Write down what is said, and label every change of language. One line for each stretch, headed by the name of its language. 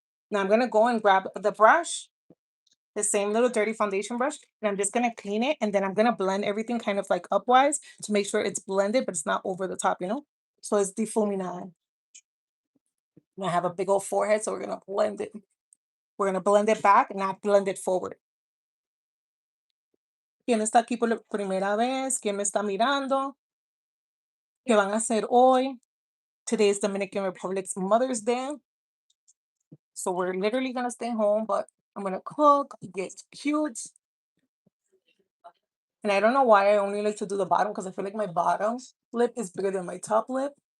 English: Now I'm gonna go and grab the brush, the same little dirty foundation brush, and I'm just gonna clean it, and then I'm gonna blend everything kind of like upwise to make sure it's blended, but it's not over the top, you know? So it's difuminado. And I have a big old forehead, so we're gonna blend it. We're gonna blend it back, not blend it forward.
Spanish: ¿Quién está aquí por la primera vez? ¿Quién me está mirando? ¿Qué van a hacer hoy?
English: Today is Dominican Republic's Mother's Day. So we're literally gonna stay home, but I'm gonna cook, get cute. And I don't know why I only like to do the bottom because I feel like my bottom lip is bigger than my top lip.